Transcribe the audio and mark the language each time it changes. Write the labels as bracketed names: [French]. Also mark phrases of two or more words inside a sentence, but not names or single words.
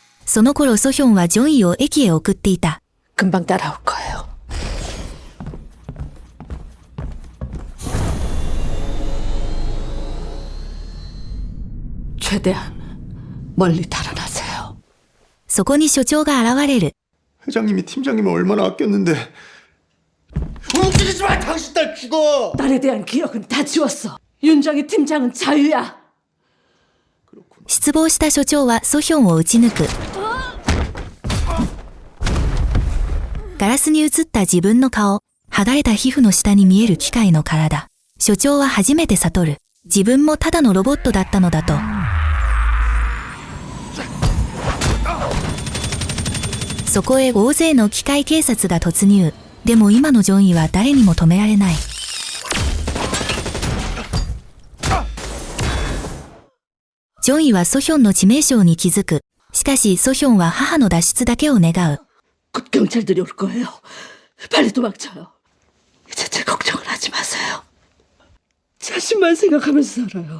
[Japanese] その頃ソヒョンはジョンイを駅へ送っていた。 [Korean] 금방 따라올 거예요. 최대한 멀리 달아나세요. [Japanese] そこに所長が現れる。 [Korean] 회장님이 팀장님을 얼마나 아꼈는데. 움직이지 마! 당신 딸 죽어! 딸에 대한 기억은 다 지웠어. 윤정희 팀장은 자유야. [Japanese] 失望した所長はソヒョンを撃ち抜く。ガラスに映った自分の顔、剥がれた皮膚の下に見える機械の体。所長は初めて悟る。自分もただのロボットだったのだと。そこへ大勢の機械警察が突入。でも今のジョンイは誰にも止められない。ジョンイはソヒョンの致命傷に気づく。しかしソヒョンは母の脱出だけを願う。 [Korean] 곧 경찰들이 올 거예요. 빨리 도망쳐요. 이제 제 걱정을 하지 마세요. 자신만 생각하면서 살아요.